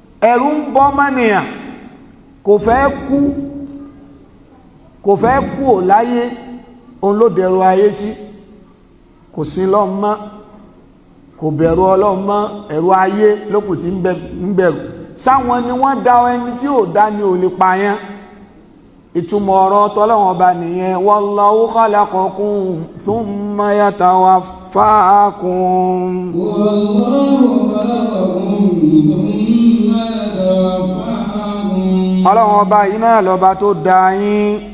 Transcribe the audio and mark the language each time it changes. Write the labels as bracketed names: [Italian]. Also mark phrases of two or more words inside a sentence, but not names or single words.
[Yoruba] Ẹ̀rù ń bọ́ mọ́nìyàn, kò fẹ́ kú, kò fẹ́ kú ò láyé, òun ló dẹrù ayé sí, kò sí Ọlọ́run mọ́. Kò bẹ̀rù Ọlọ́run mọ́, ẹ̀rù ayé ló kù tí ń bẹ-, ń bẹ̀rù. Sáwọn ni wọ́n dá ẹni tí ò dá ni ò lè pa yẹn. Ìtumọ̀ ọ̀rọ̀ tỌ́lọ́run Ọba nìyẹn. [Arabic] "والله خلقكم ثم يتوفاكم." "والله خلقكم ثم يتوفاكم." [Yoruba] Ọlọ́run Ọba yìí náà lọ́ba tó dá yín.